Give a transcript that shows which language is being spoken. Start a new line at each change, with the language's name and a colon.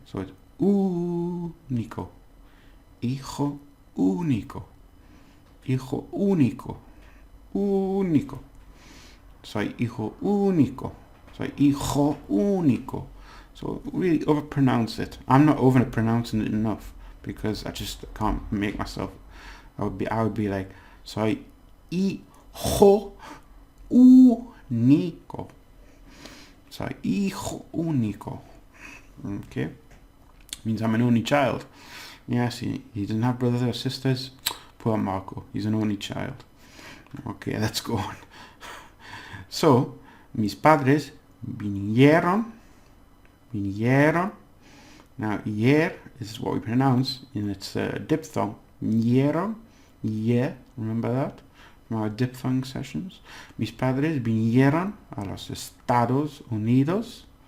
English: So it's
Spanish: único. Hijo único. Hijo único. Único. Soy hijo único. Soy hijo único.
English: So really overpronounce it. I'm not overpronouncing it enough because I just can't make myself. I would be like
Spanish: soy hijo único. Soy hijo único.
English: Okay, means I'm an only child. Yes, he doesn't have brothers or sisters. Poor Marco, he's an only child. Okay, let's go on.
Spanish: So, mis padres vinieron.
English: Now, hier is what we pronounce, and it's a diphthong.
Spanish: Vinieron,
English: remember that from our diphthong sessions.
Spanish: Mis padres vinieron a los Estados Unidos.